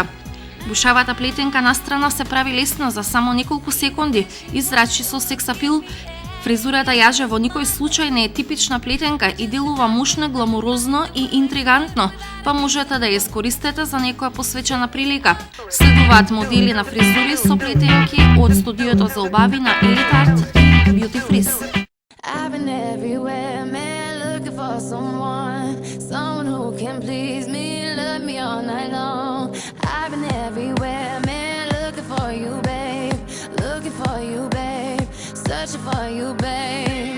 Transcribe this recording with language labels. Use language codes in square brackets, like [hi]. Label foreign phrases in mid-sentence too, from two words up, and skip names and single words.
[mk] Бушавата плетенка настрана се прави лесна за само неколку секунди и зрачи со сексапил. Фризурата јаже во никој случај не е типична плетенка и делува мушно, гламурозно и интригантно, па можете да ја искористите за некоја посвечена прилика. Следуваат модели на фризури со плетенки од студиото за убави на Elite Art и Beauty Freeze. [en] I've been everywhere, man, looking for someone who can please me, love me all night long. I've been everywhere, man, looking for you, babe, searching for you, babe.